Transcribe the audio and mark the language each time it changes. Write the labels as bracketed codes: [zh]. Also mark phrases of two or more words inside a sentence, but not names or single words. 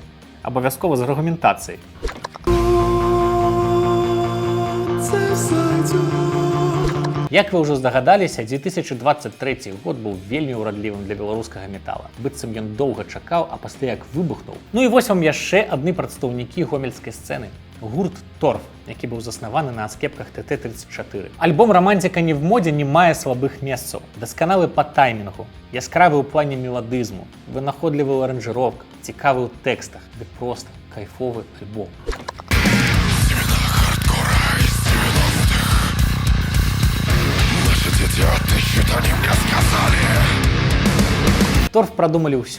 [be] Абавязкова з аргументацыяй. Як вы ўжо здагадаліся, 2023 год быў вельмі ўрадлівым для беларускага метала. Быццам ён доўга чакаў, а пасля як выбухнуў. Ну і вось вам яшчэ адны прадстаўнікі гомельскай сцэны. Гурт Торф, які быў заснаваны на аскепках ТТ-34. Альбом «Романтика не в моде» не мае слабых месцаў. Дасканалы па таймінгу, яскравы ў плане меладызму, вынаходлівы ў аранжыроўках, цікавы ў тэкстах, ды проста кайфовы альбом. Торф прадумалі ўсё.